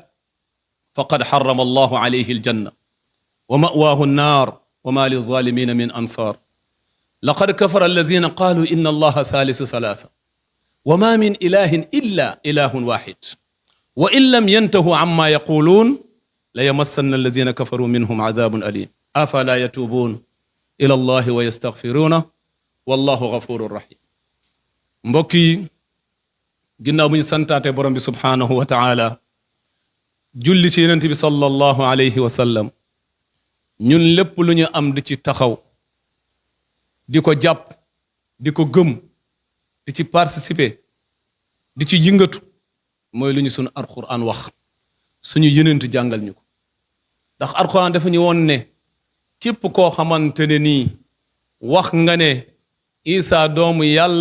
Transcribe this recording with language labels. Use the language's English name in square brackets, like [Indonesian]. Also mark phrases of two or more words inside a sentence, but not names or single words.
[Arabic] فقد حرم الله عليه الجنة ومأواه النار وما للظالمين من أنصار لقد كفر الذين قالوا إن الله ثالث ثلاثة وما من إله إلا إله واحد وإن لم ينتهوا عما يقولون ليمسن الذين كفروا منهم عذاب أليم أفلا يتوبون إلى الله ويستغفرونه والله غفور رحيم [Wolof] mbokk yi ginnaaw bu ñu santaate borom bi [Arabic] سبحانه وتعالى [Wolof] julli ci yonent bi [Arabic] صلى الله عليه وسلم [Wolof] ñun lépp lu ñu am di ci taxaw di ko jàpp di ko gëm di ci participer di ci jingatu mooy lu ñu sunu alquran wax suñu yonent jàngal ñu ko ndax alquran dafa ñu woon ne képp koo xamante ne nii wax nga ne Isa doomu yàlla